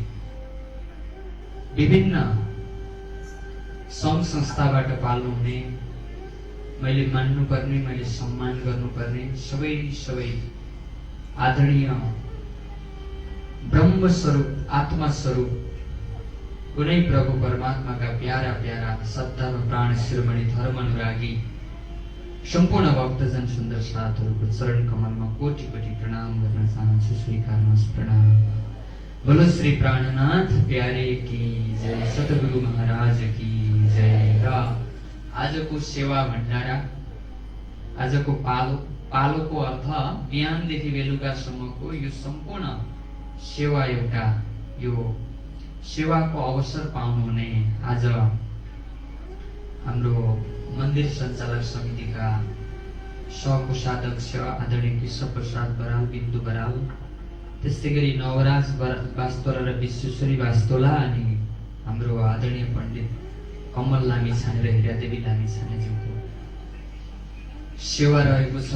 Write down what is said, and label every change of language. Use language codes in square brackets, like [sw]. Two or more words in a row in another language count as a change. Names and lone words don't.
[ne] विभिन्न सङ्घ संस्थाबाट पाल्नुहुने, मैले मान्नुपर्ने, मैले सम्मान गर्नुपर्ने सबै आदरणीय ब्रह्मस्वरूप आत्मास्वरूप कुनै प्रभु परमात्माका प्यारा सत्तामा प्राण शिरोमणि धर्म अनुरागी सम्पूर्ण भक्तजन सुन्दर साथहरूको चरण कमलमा कोटि प्रणाम गर्न चाहन्छु। स्वीकार्नुहोस् प्रणाम। [hi] बोलो श्री प्राणनाथ प्यारे की जय, सतगुरु महाराज की जय। [ne] र आजको सेवा भण्डारा, आजको पालोको अर्थ बिहानदेखि बेलुकासम्मको यो सम्पूर्ण सेवा, एउटा यो सेवाको अवसर पाउनुहुने आज हाम्रो मन्दिर सञ्चालक समितिका सहकोषाध्यक्ष आदरणीय कृष्ण प्रसाद बराल, बिन्दु बराल, त्यस्तै गरी नवराज वास्तोला र विश्वेश्वरी वास्तोला, अनि हाम्रो आदरणीय पण्डित कमल लामिछाने र हिरादेवी लामिछानेज्यूको सेवा रहेको छ।